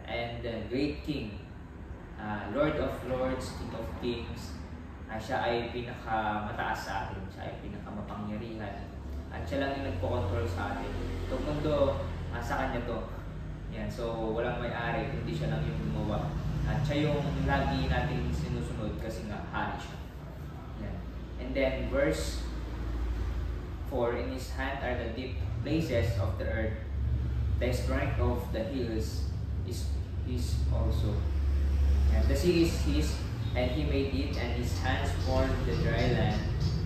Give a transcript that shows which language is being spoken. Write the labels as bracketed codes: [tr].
[en] And great King, Lord of Lords, King of Kings. [tl] Siya ay pinakamataas sa atin. Siya ay pinakamapangyarihan. At siya lang yung nagpo-control sa atin. Itong mundo, sa kanya to. Yan. So, walang may-ari, hindi siya lang yung gumawa. At siya yung lagi natin sinusunod kasi nga hari siya. Yan. [en] And then, verse 4, in His hand are the deep places of the earth. The strength of the hills is His also. And the sea is His, and He made it, and His hands formed the dry land.